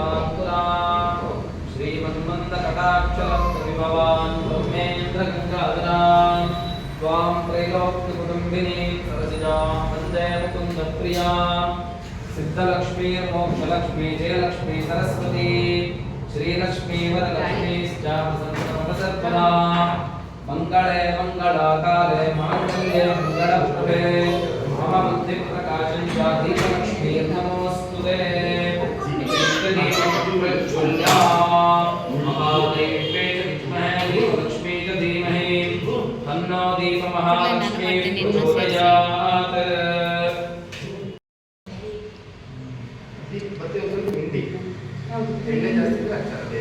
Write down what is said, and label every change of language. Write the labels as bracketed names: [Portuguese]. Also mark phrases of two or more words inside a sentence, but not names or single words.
[Sanskrit] ಶ್ರೀಮನ್ಮಂದ ಕಟಾಕ್ಷಲಕ್ಷ್ಮಿ ಭವಾನ್ ಬ್ರಹ್ಮೇಂದ್ರ ಗಂಗಾಧರಾನ್ ತ್ವಾಂ ತ್ರೈಲೋಕ್ಯ ಕುಟುಂಬಿನಿ ಸರಸಿಜಾಂ ವಂದೇ ಮುಕುಂದ ಪ್ರಿಯಾ ಸಿದ್ಧಲಕ್ಷ್ಮೀ ಮೋಕ್ಷಲಕ್ಷ್ಮೀ ಜಯಲಕ್ಷ್ಮೀ ಸರಸ್ವತಿ ಶ್ರೀಲಕ್ಷ್ಮೀ ವರಲಕ್ಷ್ಮೀ ಸರ್ವದಾ ಮಂಗಳೇ ಮಂಗಳಾಕಾರೇ ಮಾಂಗಲ್ಯೇ ಮಂಗಳಪ್ರಭೇ ಮಮ ಬುದ್ಧಿ ಪ್ರಕಾಶಂ ಚ ದೀಪಲಕ್ಷ್ಮೀ ನಮೋಸ್ತುತೇ महादेव्ये च विद्महे दीपलक्ष्मी च धीमहि तन्नो दीपमहालक्ष्मी प्रचोदयात् [Kannada] ಮತ್ತೆ ಒಂದು ಹಿಂಡಿ ಎಣ್ಣೆ ಜಾಸ್ತಿ ಇದ್ರೆ ಅಚ್ಚರ ಬೇಗ